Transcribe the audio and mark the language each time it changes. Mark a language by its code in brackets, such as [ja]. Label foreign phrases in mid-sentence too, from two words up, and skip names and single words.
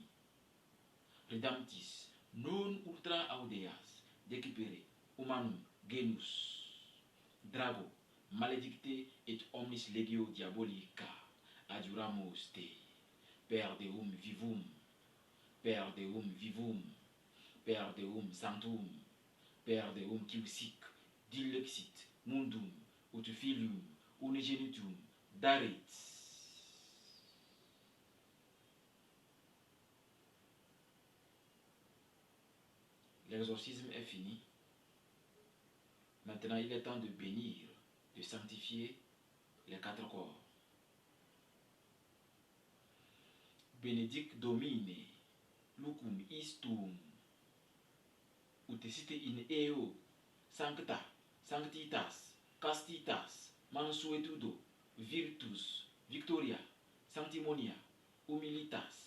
[la] Redemptis non ultra audeas, decipere humanum genus, drago, maledicte et omnis legio diabolica, adjuramus te, per Deum vivum, per Deum vivum, per Deum sanctum, per Deum quiusic, dilexit mundum, ut filium unigenitum daret. [fr] L'exorcisme est fini. Maintenant, il est temps de bénir, de sanctifier les 4 corps. [la] Benedic Domine, lucum istum, ut site in eo, sancta, sanctitas, castitas, mansuetudo, virtus, victoria, sanctimonia, humilitas,